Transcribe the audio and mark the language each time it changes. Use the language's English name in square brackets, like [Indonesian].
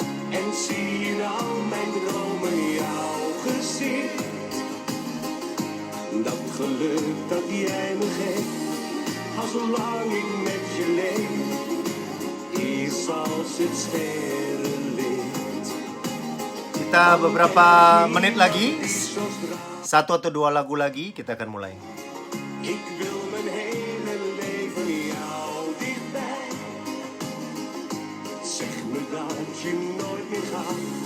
[Dutch] En zie nou mijn dromen jouw gezicht. Dat geluk dat jij me geeft, al zolang ik met je leef, is als het sterrenlicht. [Indonesian] Kita beberapa menit lagi, 1 atau 2 lagu lagi, kita akan mulai. [Dutch] Ik wil mijn hele leven jou dichtbij. Zeg me dat je nooit meer gaat.